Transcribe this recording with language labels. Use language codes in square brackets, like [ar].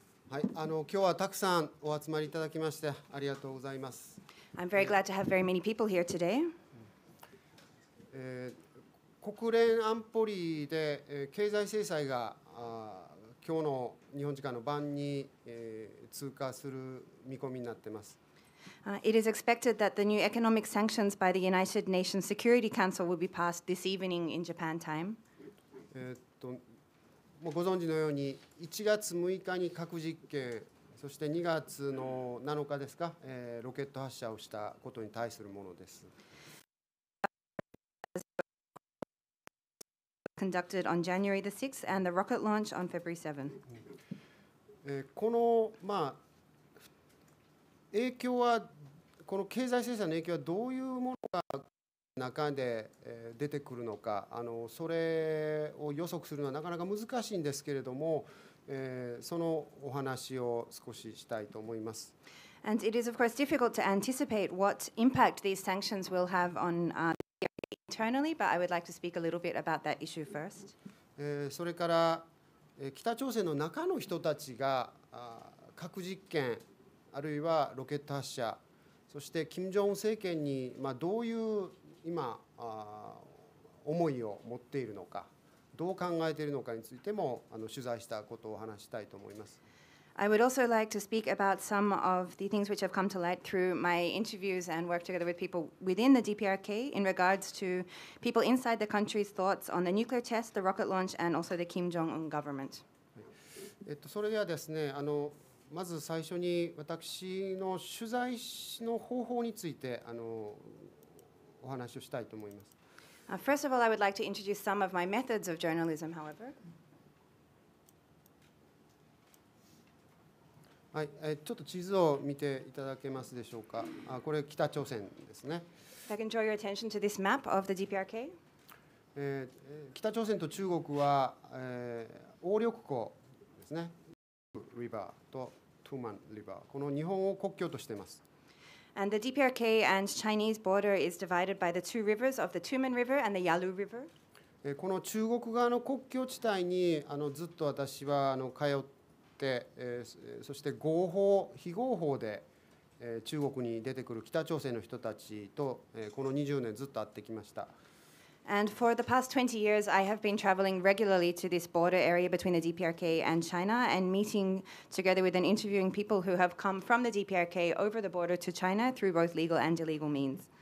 [ja] はい、今日はたくさんお集まりいただきましてありがとうございます。 [en] I'm very glad to have very many people here today. [ja] 国連安保理で経済制裁が今日の日本時間の晩に通過する見込みになっています。 [en] It is expected that the new economic sanctions by the United Nations Security Council will be passed this evening in Japan time. [ja] もうご存知のように1月6日に核実験、そして2月の7日ですか、ロケット発射をしたことに対するものです。 [en] Conducted on January the 6th and the rocket launch on February 7th. [ja] この影響は、この経済制裁の影響はどういうものが中で出てくるのか、それを予測するのはなかなか難しいんですけれども、そのお話を少ししたいと思います。 [en] And it is of course difficult to anticipate what impact these sanctions will have on internally, but I would like to speak a little bit about that issue first. [ja] それから北朝鮮の中の人たちが核実験あるいはロケット発射、そして金正恩政権にどういう今思いを持っているのか、どう考えているのかについても取材したことを話したいと思います。 [en] I would also like to speak about some of the things which have come to light through my interviews and work together with people within the DPRK in regards to people inside the country's thoughts on the nuclear test, the rocket launch, and also the Kim Jong-un government. [ja] それではですね、まず最初に私の取材の方法についてお話をしたいと思います。 [en] First of all, I would like to introduce some of my methods of journalism, however. [ja] はい、ちょっと地図を見ていただけますでしょうか。これ北朝鮮ですね。 [en] If I can draw your attention to this map of the DPRK. [ja] 北朝鮮と中国は、鴨緑江ですね。リバーとトゥーマンリバー、この2本を国境としています。 [en] And the DPRK and Chinese border is divided by the two rivers of the Tumen River and the Yalu River. [ja] この中国側の国境地帯にずっと私は通って、そして合法、非合法で中国に出てくる北朝鮮の人たちとこの20年ずっと会ってきました。 [en] And for the past 20 years, I have been traveling regularly to this border area between the DPRK and China and meeting together with and interviewing people who have come from the DPRK over the border to China through both legal and illegal means.